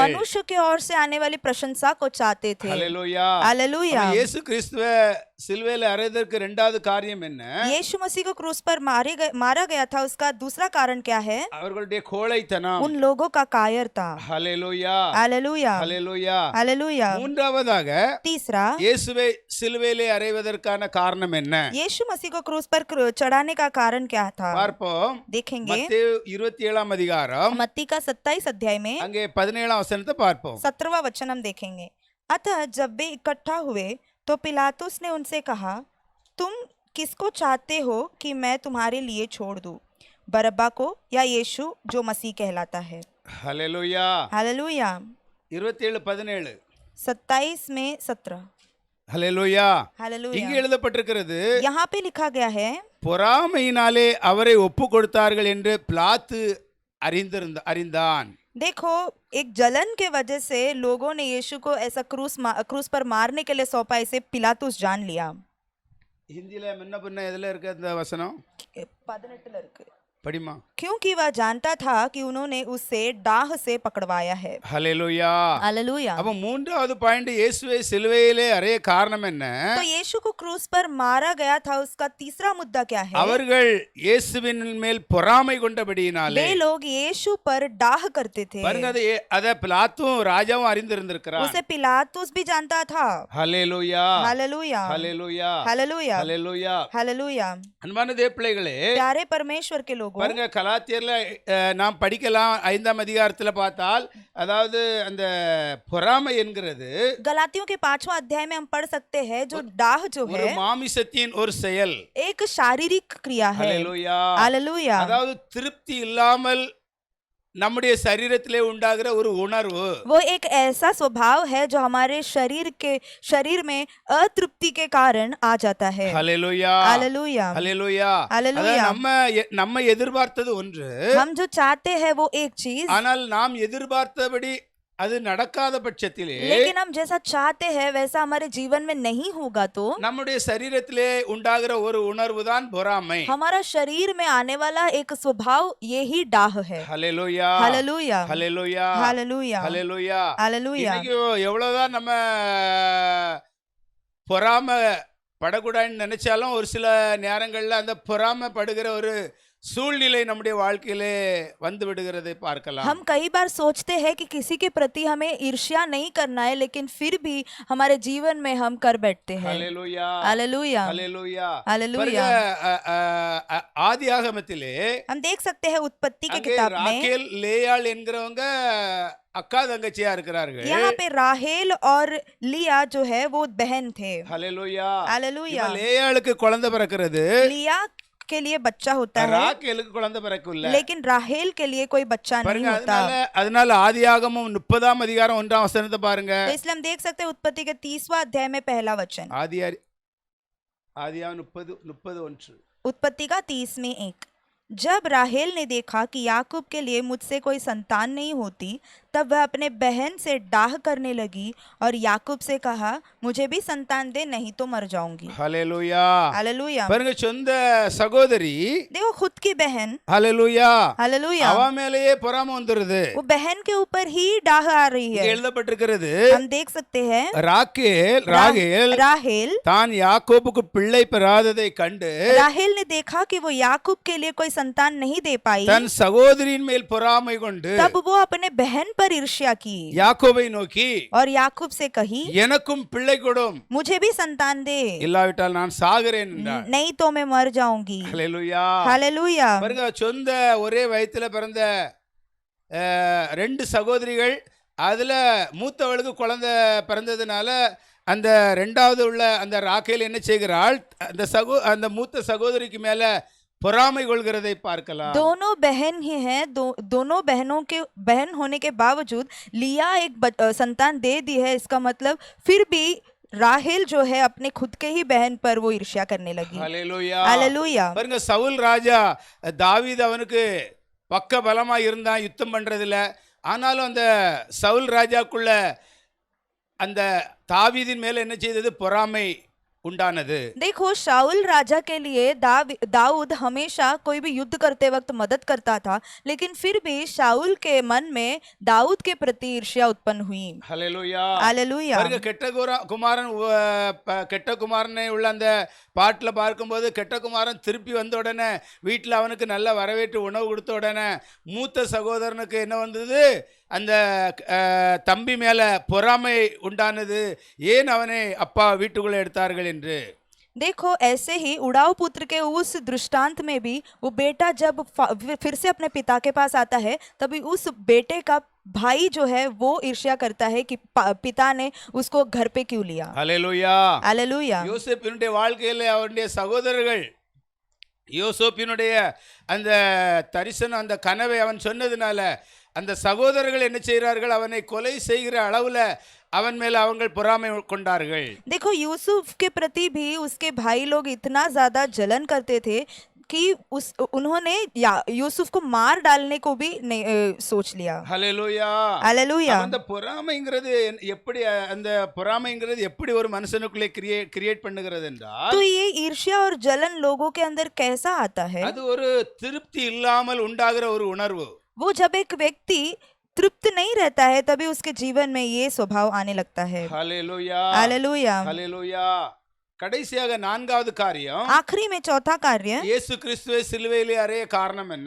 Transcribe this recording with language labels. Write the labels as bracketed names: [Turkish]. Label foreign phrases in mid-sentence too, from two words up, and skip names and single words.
[Hindi] मनुष्य की ओर से आने वाली प्रशंसा को चाहते थे। [Tamil] ஹல்லேலூயா. [Hindi] हालेलुया। [Tamil] இயேசு கிறிஸ்துவை சிலுவையில் அறையதற்கு இரண்டாவது காரியம் என்ன? [Hindi] यीशु मसीह को क्रूस पर मारा गया था, उसका दूसरा कारण क्या है? [Tamil] அவர்களுடைய கோழைத்தனம். [Hindi] उन लोगों का कायरता। [Tamil] ஹல்லேலூயா. [Hindi] हालेलुया। [Tamil] ஹல்லேலூயா. [Hindi] हालेलुया। [Tamil] மூன்றாவதாக [Hindi] तीसरा, [Tamil] இயேசுவை சிலுவையிலே அறைவதற்கான காரணம் என்ன? [Hindi] यीशु मसीह को क्रूस पर चढ़ाने का कारण क्या था? [Tamil] பார்ப்போம். [Hindi] देखेंगे [Tamil] மத்தேயு 27 அதிகாரம் [Hindi] मत्ती का 27 अध्याय में [Tamil] அங்கே 17 வசனத்தை பார்ப்போம். [Hindi] 17वां वचन हम देखेंगे। अतः जब वे इकट्ठा हुए तो पिलातुस ने उनसे कहा, तुम किसको चाहते हो कि मैं तुम्हारे लिए छोड़ दूं, बरब्बा को या यीशु जो मसीह कहलाता है? [Tamil] ஹல்லேலூயா. [Hindi] हालेलुया। [Tamil] 27:17. [Hindi] 27 में 17। [Tamil] ஹல்லேலூயா. இங்கே [Hindi] हालेलुया। [Tamil] எழுதப்பட்டிருக்கிறது, [Hindi] यहाँ पे लिखा गया है, [Tamil] பொறாமையினாலே அவரை ஒப்பு கொடுத்தார்கள் என்று பிலாத்து அறிந்தான். [Hindi] देखो एक जलन के वजह से लोगों ने यीशु को ऐसा क्रूस पर मारने के लिए सौंपा, इसे पिलातुस जान लिया। [Tamil] ஹிந்தியில முன்ன பின்ன எதுல இருக்கு அந்த வசனம்? 18 இருக்கு। படிமா. [Hindi] क्योंकि वह जानता था कि उन्होंने उसे डाह से पकड़वाया है। [Tamil] ஹல்லேலூயா. [Hindi] हालेलुया। [Tamil] அப்ப மூன்றாவது பாயிண்ட், இயேசுவை சிலுவையிலே அறைய காரணம் என்ன? [Hindi] तो यीशु को क्रूस पर मारा गया था, उसका तीसरा मुद्दा क्या है? [Tamil] அவர்கள் இயேசுவின் மேல் பொறாமை கொண்டபடியினாலே [Hindi] वे लोग यीशु पर डाह करते थे। [Tamil] பாருங்க, அத பிலாத்தும் ராஜாவும் அறிந்திருந்திருக்கிறான். [Hindi] उसे पिलातुस भी जानता था। [Tamil] ஹல்லேலூயா. [Hindi] हालेलुया। [Tamil] ஹல்லேலூயா. [Hindi] हालेलुया। [Tamil] ஹல்லேலூயா. [Hindi] हालेलुया। [Tamil] அன்பான தேவப்பிள்ளைகளே, [Hindi] प्यारे परमेश्वर के लोगों, [Tamil] பாருங்க, கலாத்தியர்ல நாம் படிக்கலாம் 5ஆம் அதிகாரத்துல பார்த்தால், அதாவது அந்த பொறாமை என்கிறது [Hindi] गलातियों के 5वां अध्याय में हम पढ़ सकते हैं, जो डाह जो [Tamil] ஒரு [Hindi] है [Tamil] மாமிசத்தின் ஒரு செயல். [Hindi] एक शारीरिक क्रिया है। [Tamil] ஹல்லேலூயா. [Hindi] हालेलुया। [Tamil] அதாவது திருப்தி இல்லாமல் நம்முடைய சரீரத்திலே உண்டாகிற ஒரு உணர்வு. [Hindi] वो एक ऐसा स्वभाव है जो हमारे शरीर में अतृप्ति के कारण आ जाता है। [Tamil] ஹல்லேலூயா. [Hindi] हालेलुया। [Tamil] ஹல்லேலூயா. [Hindi] हालेलुया। [Tamil] நம்ம எதிர்பார்த்தது ஒன்று, [Hindi] हम जो चाहते हैं वो एक चीज, [Tamil] ஆனால் நாம் எதிர்பார்த்தபடி அது நடக்காத பட்சத்திலே [Hindi] लेकिन हम जैसा चाहते हैं वैसा हमारे जीवन में नहीं होगा तो [Tamil] நம்முடைய சரீரத்திலே உண்டாகிற ஒரு உணர்வு தான் பொறாமை. [Hindi] हमारा शरीर में आने वाला एक स्वभाव यही डाह है। [Tamil] ஹல்லேலூயா. [Hindi] हालेलुया। [Tamil] ஹல்லேலூயா. [Hindi] हालेलुया। [Tamil] ஹல்லேலூயா. [Hindi] हालेलुया। [Tamil] இன்னைக்கு எவ்வளவுதான் நம்ம பொறாமை படக்கூடாதுன்னு நினைச்சாலும் ஒரு சில நேரங்கள்ல அந்த பொறாமை படுகிற ஒரு சூழ்நிலை நம்முடைய வாழ்க்கையிலே வந்து விடுகிறதை பார்க்கலாம். [Hindi] हम कई बार सोचते हैं कि किसी के प्रति हमें ईर्ष्या नहीं करना है, लेकिन फिर भी हमारे जीवन में हम कर बैठते हैं। [Tamil] ஹல்லேலூயா. [Hindi] हालेलुया। [Tamil] ஹல்லேலூயா. [Hindi] हालेलुया। [Tamil] ஆதியாகமத்திலே [Hindi] हम देख सकते हैं उत्पत्ति की [Tamil] அங்கே [Hindi] किताब में, [Tamil] ராகேல் லேயாள் என்கிறவங்க அக்கா தங்கச்சியா இருக்கிறார்கள். [Hindi] यहाँ पे राहेल और लिया जो है वो बहन थे। [Tamil] ஹல்லேலூயா. [Hindi] हालेलुया। [Tamil] இப்ப லேயாளுக்கு குழந்தை பிறக்கிறது, [Hindi] लिया के लिए बच्चा होता है, [Tamil] ராகேலுக்கு குழந்தை பிறக்கல. [Hindi] लेकिन राहेल के लिए कोई बच्चा नहीं [Tamil] பாருங்க, [Hindi] होता। [Tamil] அதனால ஆதியாகமம் 30ஆம் அதிகாரம் 1ஆம் வசனத்தை பாருங்க. [Hindi] तो इसलिए हम देख सकते हैं उत्पत्ति के 30वां अध्याय में पहला वचन, [Tamil] ஆதியாகமம் 30:1. [Hindi] उत्पत्ति का 30 में 1। जब राहेल ने देखा कि याकूब के लिए मुझसे कोई संतान नहीं होती, तब वह अपने बहन से डाह करने लगी और याकूब से कहा, मुझे भी संतान दे, नहीं तो मर जाऊंगी। [Tamil] ஹல்லேலூயா. [Hindi] हालेलुया। [Tamil] பாருங்க, சொந்த சகோதரி, [Hindi] देखो खुद की बहन, [Tamil] ஹல்லேலூயா, [Hindi] हालेलुया, [Tamil] அவ மேலேயே பொறாமை வந்துருது. [Hindi] वो बहन के ऊपर ही डाह आ रही [Tamil] இங்க [Hindi] है। [Tamil] எழுதப்பட்டிருக்கிறது, [Hindi] हम देख सकते हैं [Tamil] ராகேல் [Hindi] राहेल [Tamil] தான் யாக்கோபுக்கு பிள்ளை பெறாததை கண்டு [Hindi] राहेल ने देखा कि वो याकूब के लिए कोई संतान नहीं दे पाई, [Tamil] தன் சகோதரியின் மேல் பொறாமை கொண்டு [Hindi] तब वो अपने बहन पर ईर्ष्या की [Tamil] யாக்கோபை நோக்கி, [Hindi] और याकूब से कही, [Tamil] எனக்கும் பிள்ளை கொடும், [Hindi] मुझे भी संतान दे, [Tamil] இல்லாவிட்டால் நான் சாகிறேன் என்றார். [Hindi] नहीं तो मैं मर जाऊंगी। [Tamil] ஹல்லேலூயா. [Hindi] हालेलुया। [Tamil] பாருங்க, சொந்த ஒரே வயித்துல பிறந்த 2 சகோதரிகள், அதுல மூத்தவளுக்கு குழந்தை பிறந்ததுனால அந்த 2வது உள்ள அந்த ராகேல் என்ன செய்கிறாள், அந்த மூத்த சகோதரிக்கு மேல பொறாமை கொள்கிறதை பார்க்கலாம். [Hindi] दोनों बहन ही हैं, दोनों बहनों के बहन होने के बावजूद लिया एक संतान दे दी है, इसका मतलब फिर भी राहेल जो है अपने खुद के ही बहन पर वो ईर्ष्या करने लगी। [Tamil] ஹalleluya. [Hindi] हालेलूया। [Tamil] பாருங்க, சவுல் ராஜா தாவீது அவனுக்கு பக்க பலமா இருந்தான் யுத்தம் பண்றதுல. ஆனாலும் அந்த சவுல் ராஜாக்குள்ள அந்த தாவீதின் மேல என்ன செய்தது? பொறாமை உண்டானது. [Hindi] देखो, शाऊल राजा के लिए दाऊद हमेशा कोई भी युद्ध करते वक्त मदद करता था, लेकिन फिर भी शाऊल के मन में दाऊद के प्रति ईर्ष्या उत्पन्न हुई। [Tamil] ஹalleluya. [Hindi] हालेलूया। [Tamil] பாருங்க, கெட்ட குமாரனை உள்ள அந்த பாட்டில் பார்க்கும்போது, கெட்ட குமாரன் திருப்பி வந்த உடனே வீட்டில் அவனுக்கு நல்ல வரவேற்று உணவு கொடுத்த உடனே மூத்த சகோதரனுக்கு என்ன வந்தது? அந்த தம்பி மேல பொறாமை உண்டானது. ஏன் அவனை அப்பா வீட்டுக்குள்ளே எடுத்தார்கள் என்று. [Hindi] देखो, ऐसे ही उड़ाऊ पुत्र के उस दृष्टांत में भी वो बेटा जब फिर से अपने पिता के पास आता है, तभी उस बेटे का भाई जो है वो ईर्ष्या करता है कि पिता ने उसको घर पे क्यों लिया। [Tamil] ஹalleluya. [Hindi] हालेलूया। [Tamil] யோசேப்பினுடைய வாழ்க்கையில அவருடைய சகோதரர்கள் யோசேப்பினுடைய அந்த தரிசனம், அந்த கனவை அவன் சொன்னதுனால அந்த சகோதரர்கள் என்ன செய்கிறார்கள்? அவனை கொலை செய்கிற அளவுல அவன் மேல அவங்கள் பொறாமை கொண்டார்கள். [Hindi] देखो, यूसुफ के प्रति भी उसके भाई लोग इतना ज्यादा जलन करते थे कि उन्होंने यूसुफ को मार डालने को भी सोच लिया। [Tamil] ஹalleluya. [Hindi] हालेलूया। [Tamil] அந்த பொறாமைங்கிறது எப்படி ஒரு மனுஷனுக்குள்ளே கிரியேட் பண்ணுகிறது என்றால், [Hindi] तो ये ईर्ष्या और जलन लोगों के अंदर कैसा आता है? [Tamil] அது ஒரு திருப்தி இல்லாமல் உண்டாகிற ஒரு உணர்வு. [Hindi] वो जब एक व्यक्ति तृप्त नहीं रहता है, तभी उसके जीवन में ये स्वभाव आने लगता है। [Tamil] ஹalleluya. [Hindi] हालेलूया। [Tamil] ஹalleluya. கடைசியாக நான்காவது காரியம், [Hindi] आखिरी में चौथा कार्य, [Tamil] இயேசு கிறிஸ்துவை சிலுவையிலே அறைய காரணம் என்ன?